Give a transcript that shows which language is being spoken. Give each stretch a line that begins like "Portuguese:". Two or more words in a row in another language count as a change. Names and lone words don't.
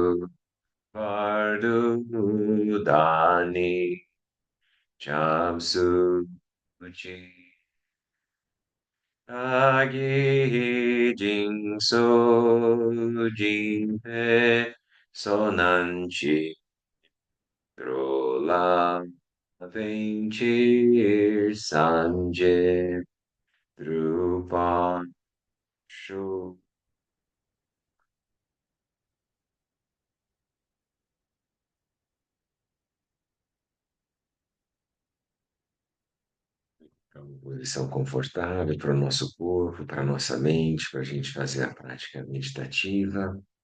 Tibetan: བར་དུ་བདག་ནི་སྐྱབས་སུ་མཆི། བདག་གིས་སྦྱིན་སོགས་བགྱིས་པའི་བསོད་ནམས་ཀྱིས། འགྲོ་ལ་ཕན་ཕྱིར་སངས་རྒྱས་འགྲུབ་པར་ཤོག.
Portuguese: É uma posição confortável para o nosso corpo, para a nossa mente, para a gente fazer a prática meditativa.